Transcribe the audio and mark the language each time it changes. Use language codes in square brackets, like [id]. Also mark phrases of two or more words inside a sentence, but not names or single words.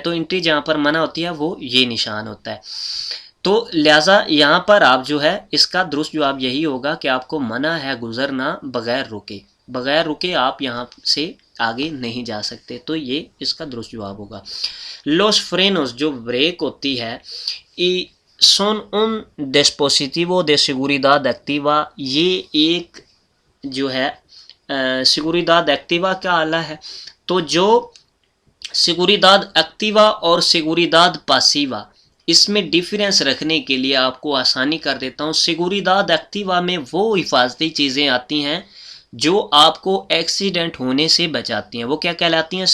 [ur] تو انٹری جہاں پر منع ہوتی ہے وہ یہ نشان ہوتا ہے. تو لہٰذا یہاں پر آپ جو ہے اس کا درست جواب یہی ہوگا کہ آپ کو منع ہے گزرنا بغیر رکے. بغیر رکے آپ یہاں سے آگے نہیں جا سکتے. تو یہ اس کا درست جواب ہوگا. [es] los frenos, [ur] جو بریک ہوتی ہے، [es] son un dispositivo de seguridad activa، [ur] یہ ایک جو ہے [es] seguridad activa [ur] کا آلہ ہے. تو جو [es] seguridad activa [ur] اور [es] seguridad pasiva, [ur] اس میں ڈیفرنس رکھنے کے لیے آپ کو آسانی کر دیتا ہوں. [es] seguridad activa [ur] میں وہ حفاظتی چیزیں آتی ہیں جو آپ کو ایکسیڈنٹ ہونے سے بچاتی ہیں، وہ کیا کہلاتی ہیں؟